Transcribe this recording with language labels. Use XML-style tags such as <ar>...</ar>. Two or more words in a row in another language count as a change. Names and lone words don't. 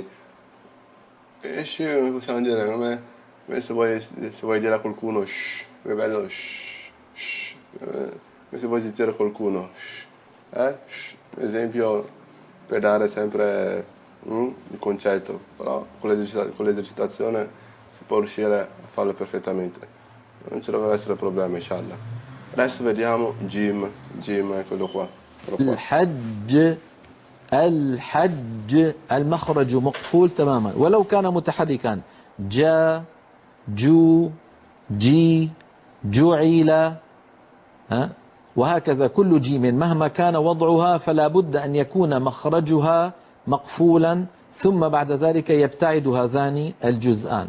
<it>E Sci, come possiamo dire, come se vuoi dire a qualcuno shh, è bello shh, shh, come se vuoi zittire qualcuno shh. Per esempio, per dare sempre il concetto, però con l'esercitazione si può riuscire a farlo perfettamente, non ci dovrebbe essere problemi, inshallah. Adesso vediamo Jim, eccolo qua.</it> <ar>الحج، الحج المخرج مقفول تماما ولو كان متحركا. جا، جو، جي، جعل، وهكذا كل جيم مهما كان وضعها فلا بد أن يكون مخرجها مقفولا، ثم بعد ذلك يبتعد هذان الجزءان.</ar>